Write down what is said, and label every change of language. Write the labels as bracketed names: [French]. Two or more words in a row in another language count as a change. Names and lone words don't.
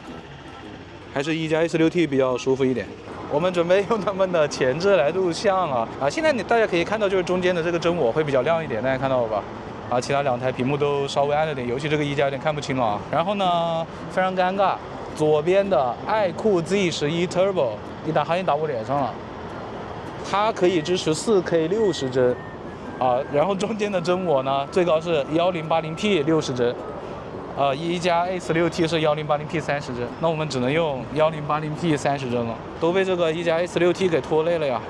[Chinese] 還是一加 S6T 比較舒服一點。我們準備用他們的前置來錄像啊。現在大家可以看到，就是中間的這個真我會比較亮一點，大家看到了吧？啊，其他2台屏幕都稍微暗了點，尤其這個一加有點看不清了啊。然後呢，非常尷尬。左邊的愛酷 Z11 Turbo 一打好像打我臉上了，它可以支持4K 60幀啊，然後中間的真我呢最高是1080P 60幀，一加 A16T 是1080P 30帧，那我们只能用1080P 30帧了，都被这个一加 A16T 给拖累了呀。